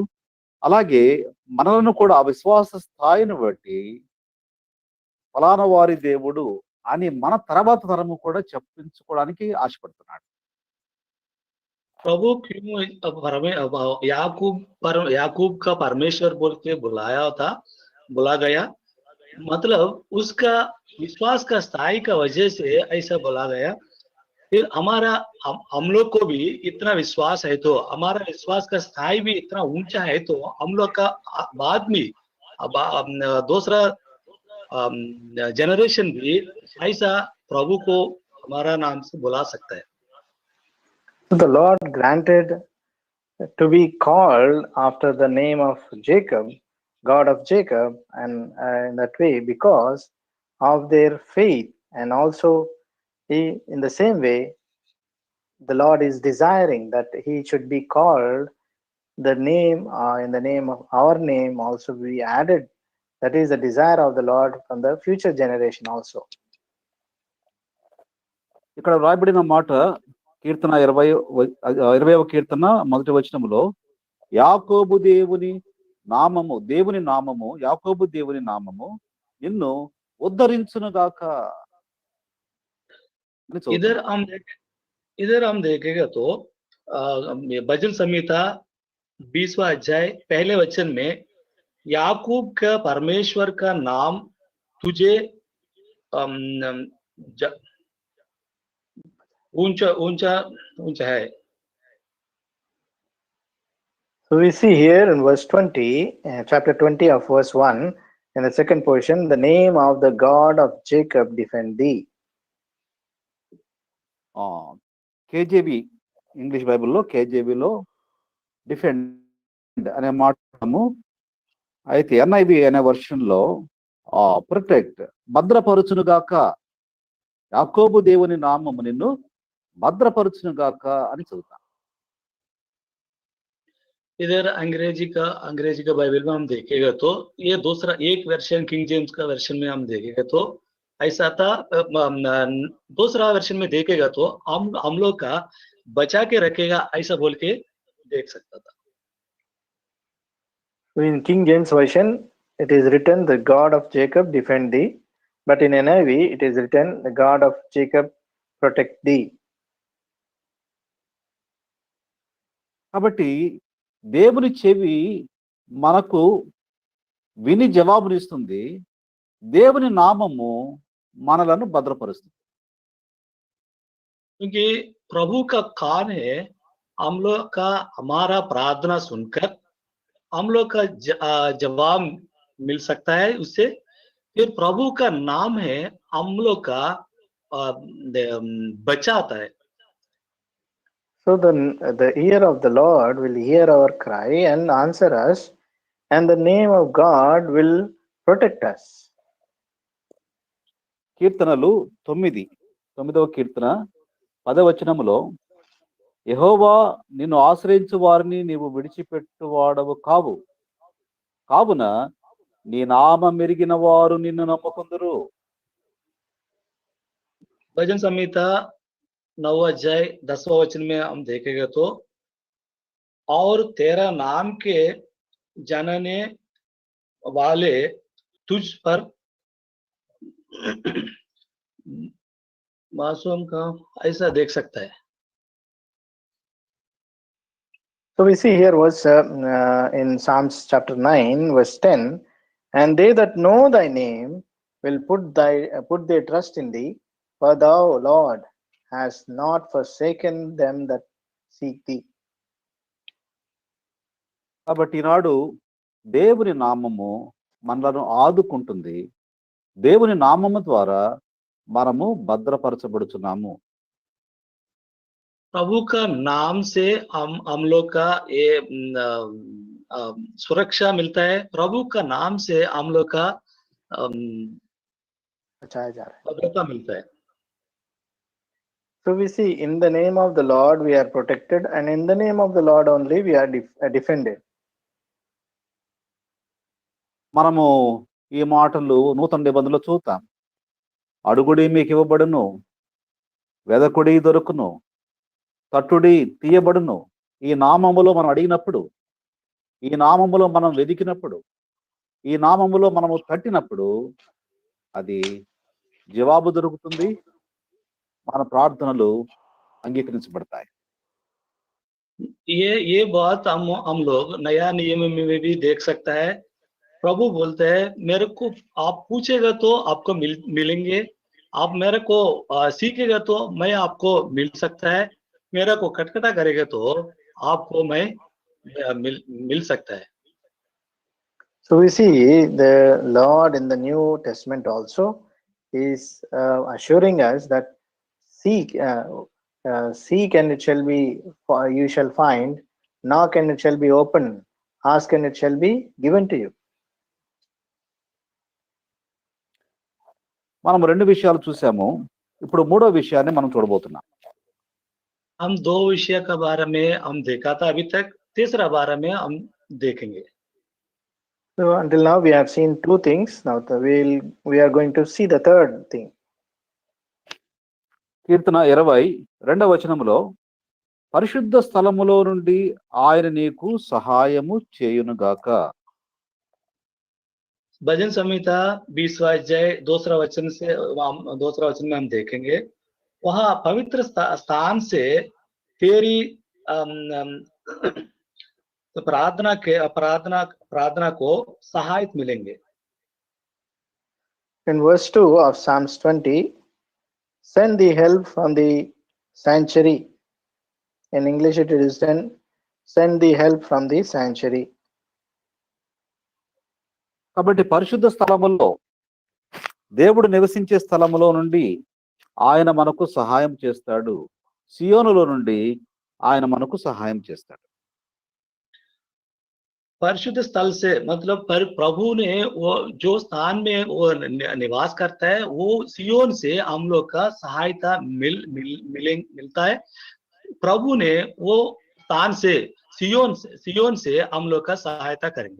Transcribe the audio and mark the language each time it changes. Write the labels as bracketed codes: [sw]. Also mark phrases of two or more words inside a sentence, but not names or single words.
[te] అలాగే మనలను కూడా ఆ విశ్వాస స్థాయిని బట్టి ఫలానా వారి దేవుడు అని మన తర్వాత తరము కూడా చెప్పించుకోవడానికి ఆశపడుతున్నాడు. [hi] प्रभु क्यों याकूब का परमेश्वर बोल के बुला गया, मतलब उसका विश्वास का स्थाई का वजह से ऐसा बोला गया। फिर हम लोग को भी इतना विश्वास है, तो हमारा विश्वास का स्थाई भी इतना ऊंचा है, तो हम लोग का बाद में दूसरा जनरेशन भी ऐसा प्रभु को हमारा नाम से बुला सकता है। [en] So the Lord granted to be called after the name of Jacob, God of Jacob, and in that way because of their faith, and also in the same way, the Lord is desiring that he should be called the name in the name of our name also be added. That is the desire of the Lord from the future generation also. [te] ఇక్కడ వ్రాయబడిన మాట కీర్తన 20వ కీర్తన మొదటి వచనములో యాకోబు దేవుని నామము యాకోబు దేవుని నామము నిన్ను ఉద్ధరించునుగాక అని చదువుతాం. [hi] इधर हम देखेगा तो भजन संहिता 20वां अध्याय पहले वचन में याकूब का परमेश्वर का नाम तुझे ऊंचा ऊंचा ऊंचा है। [en] So we see here in verse 20, chapter 20 of verse 1, in the second portion, the name of the God of Jacob defend thee. [te] కేజేబి ఇంగ్లీష్ బైబిల్లో కేజేబిలో డిఫెండ్ అనే మాటము, అయితే ఎన్ఐబి అనే వర్షన్ లో ప్రొటెక్ట్ భద్రపరుచునుగాక, యాకోబు దేవుని నామము నిన్ను భద్రపరుచునుగాక అని చదువుతాం. [hi] इधर अंग्रेजी का बाइबल में हम देखेगा तो ये दूसरा एक वर्शन किंग जेम्स का वर्शन में हम देखेगा तो ऐसा था। दूसरा वर्शन में देखेगा तो हम लोग का बचा के रखेगा ऐसा बोल के देख सकता था। [en] In King James version, it is written, the God of Jacob defend thee, but in NIV it is written, the God of Jacob protect thee. [te] కాబట్టి దేవుని చెవి మనకు విని జవాబునిస్తుంది, దేవుని నామము మనలను భద్రపరుస్తుంది. [hi] क्योंकि प्रभु का कान है, हम लोग का हमारा प्रार्थना सुनकर हम लोग का जवाब मिल सकता है उससे। फिर प्रभु का नाम है, हम लोग का बचाता है। [en] So the ear of the Lord will hear our cry and answer us, and the name of God will protect us. [te] కీర్తనలు 9వ కీర్తన 10వ వచనములో, యెహోవా నిన్ను ఆశ్రయించు వారిని నీవు విడిచిపెట్టువాడవు కావు, కావున నీ నామం ఎరిగిన వారు నిన్ను నమ్ముకుందురు. [hi] भजन संहिता 9 अध्याय 10वां वचन में हम देखेगा तो, और तेरा नाम के जानने वाले तुझ पर मासूम का ऐसा देख सकता है। [en] So we see here was in Psalms chapter 9 verse 10, and they that know thy name will put their trust in thee, for thou, Lord, hast not forsaken them that seek thee. [te] కాబట్టి ఈనాడు దేవుని నామము మనలను ఆదుకుంటుంది, దేవుని నామము ద్వారా మనము భద్రపరచబడుచున్నాము. [hi] प्रभु का नाम से हम लोग का ये सुरक्षा मिलता है। प्रभु का नाम से हम लोग का भद्रता मिलता है। [en] So we see in the name of the Lord we are protected, and in the name of the Lord only we are defended. [te] మనము ఈ మాటలు నూతన నిబంధనలో చూద్దాం. అడుగుడి మీకు ఇవ్వబడును, వెదకుడి దొరుకును, తట్టుడి తీయబడును. ఈ నామములో మనం అడిగినప్పుడు, ఈ నామములో మనం వెదికినప్పుడు, ఈ నామములో మనము తట్టినప్పుడు అది జవాబు దొరుకుతుంది, మన ప్రార్థనలు అంగీకరించబడతాయి. [hi] ये बात हम लोग नया नियम में भी देख सकता है। प्रभु बोलते हैं मेरे को आप पूछेगा तो आपको मिलेंगे, आप मेरे को सीखेगा तो मैं आपको मिल सकता है, मेरे को खटखटा करेगा तो आपको मैं मिल सकता है। [en] So we see the Lord in the New Testament also is assuring us that seek, seek and it shall be, you shall find, knock and it shall be open, ask and it shall be given to you. [te] మనం రెండు విషయాలు చూసాము. ఇప్పుడు మూడో విషయాన్ని మనం చూడబోతున్నాం. [hi] हम दो विषय के बारे में हम देखा था अभी तक, तीसरा बारे में हम देखेंगे। [en] So until now we have seen two things. Now we are going to see the third thing. [te] కీర్తన 22వ వచనములో పరిశుద్ధ స్థలములో నుండి ఆయన నీకు సహాయము చేయునుగాక. [hi] भजन संहिता 20वां अध्याय दूसरा वचन में हम देखेंगे, वहां पवित्र स्थान से तेरी प्रार्थना को सहायता मिलेंगे। [en] In verse 2 of Psalms 20, send the help from the sanctuary. In English it is send the help from the sanctuary. [te] కాబట్టి పరిశుద్ధ స్థలములో, దేవుడు నివసించే స్థలములో నుండి ఆయన మనకు సహాయం చేస్తాడు. సియోనులో నుండి ఆయన మనకు సహాయం చేస్తాడు. [hi] परिशुद्ध स्थल से मतलब प्रभु ने वो जो स्थान में वो निवास करता है, वो सियोन से हम लोग का सहायता मिलता है। प्रभु ने वो स्थान से सियोन से हम लोग का सहायता करेंगे।